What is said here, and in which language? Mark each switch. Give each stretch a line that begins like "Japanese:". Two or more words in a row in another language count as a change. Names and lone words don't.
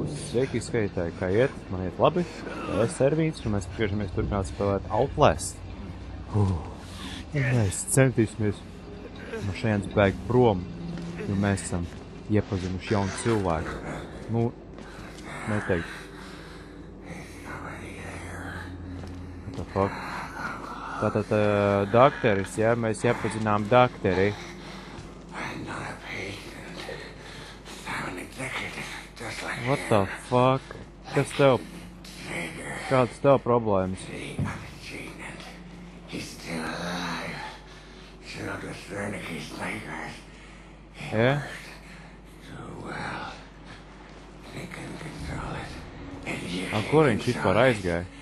Latvian: Sveiki, skatītāji, kā iet? Man iet labi. Es Ervīns, un mēs griežamies turpināt spēlēt Outlast. Mēs centīsimies no šajienas bēgt prom, jo mēs esam iepazinuši jaunu cilvēku. Nu, neteikt.
English: What the fuck?
Latvian: Tātad dakteris, jā, mēs iepazinām dakteri.
English: What the fuck?
Latvian: Kas tev? Kādas tev problēmas? Yeah? Kur viņš vispār aizgāja?